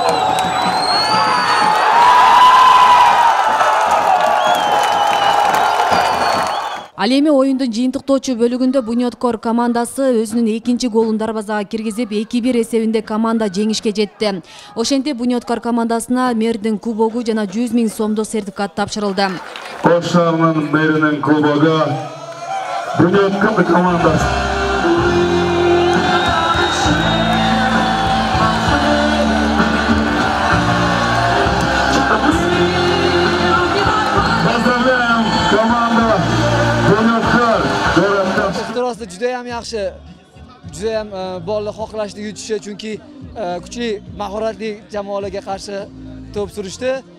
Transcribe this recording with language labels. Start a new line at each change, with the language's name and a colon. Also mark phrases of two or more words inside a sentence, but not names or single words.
Kyrgyz: Ал эми оюндун жыйынтыктоочу бөлүгүндө Буньоткор командасы өзүнүн экинчи голун дарбазага киргизип 2-1 эсебинде команда жеңишке жетти. Ошентип Буньоткор командасына Мэрдин кубогу жана 100 000 сомдук сертификат тапшырылды. Ош шаарынын Мэрдин кубогу Буньоткор командасы.
Uzbek: Judayam yaxshi, judayam bollar xohlashdi yutishi, chunki kuchli, mahoratli jamoalarga qarshi to'p surishdi.